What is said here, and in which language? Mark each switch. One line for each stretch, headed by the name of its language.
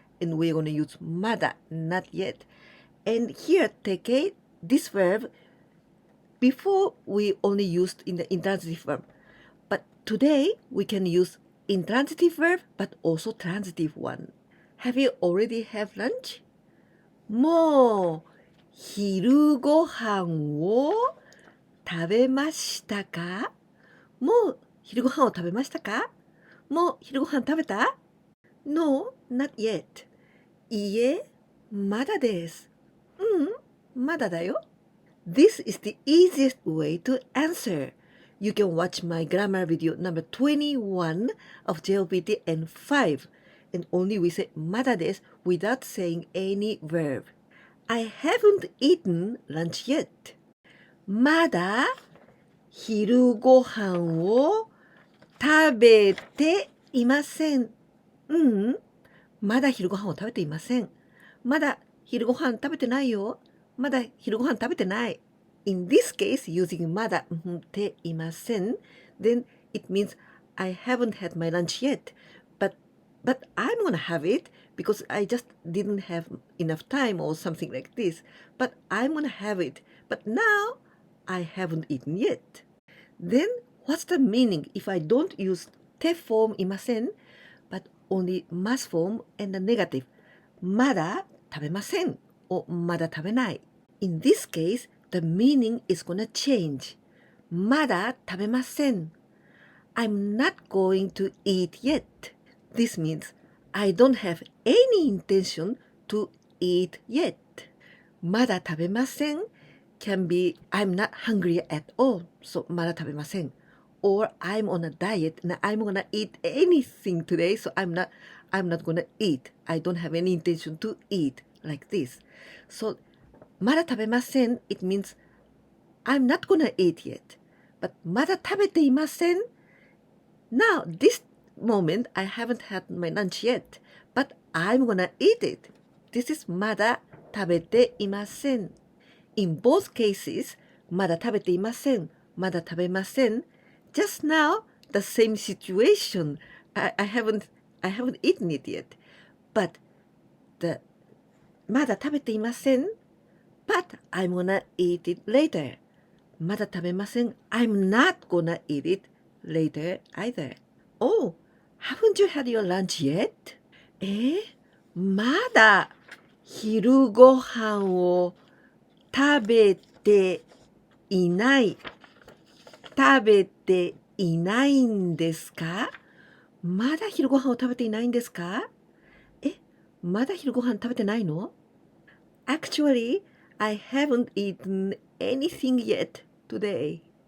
English: And we're gonna use まだ, not yet. And here, take this verb. Before, we only used in the intransitive verb. But today, we can use intransitive verb, but also transitive one. Have you already had lunch?
Japanese: もう昼ご飯を食べましたか? もう昼ご飯を食べましたか? もう昼ご飯食べた? No, not yet. いいえ、まだです。まだだよ。
English: This is the easiest way to answer. You can watch my grammar video number 21 of JLPT N5, and only we say まだです without saying any verb. I haven't eaten lunch yet.
Japanese: まだ昼ご飯を食べていません。まだ昼ご飯を食べていません。まだ昼ご飯食べてないよ。まだ昼ご飯食べてない。
English: In this case, using まだていません, then it means I haven't had my lunch yet, but I'm gonna have it because I just didn't have enough time or something like this. But I'm gonna have it. But now I haven't eaten yet. Then what's the meaning if I don't use て form いません, but only ます form and the negative?
Japanese: まだ食べません or まだ食べない。
English: In this case, the meaning is gonna change. まだ食べません。 I'm not going to eat yet. This means I don't have any intention to eat yet. まだ食べません can be I'm not hungry at all.
Japanese: So まだ食べません。
English: Or I'm on a diet and I'm gonna eat anything today. So I'm not gonna eat. I don't have any intention to eat like this. So まだ食べません it means I'm not gonna eat yet. But まだ食べていません now this moment I haven't had my lunch yet, but I'm gonna eat it. This is まだ食べていません In both cases, まだ食べていませんまだ食べません Just now, the same situation. I haven't eaten it yet. But the まだ食べていません But I'm gonna eat it later. まだ食べません I'm not gonna eat it later either. Oh, haven't you had your lunch yet?
Japanese: まだ昼ご飯を食べていない。食べていないんですか?まだ昼ご飯を食べていないんですか? まだ昼ご飯食べてないの?
English: Actually, I haven't eaten anything yet today.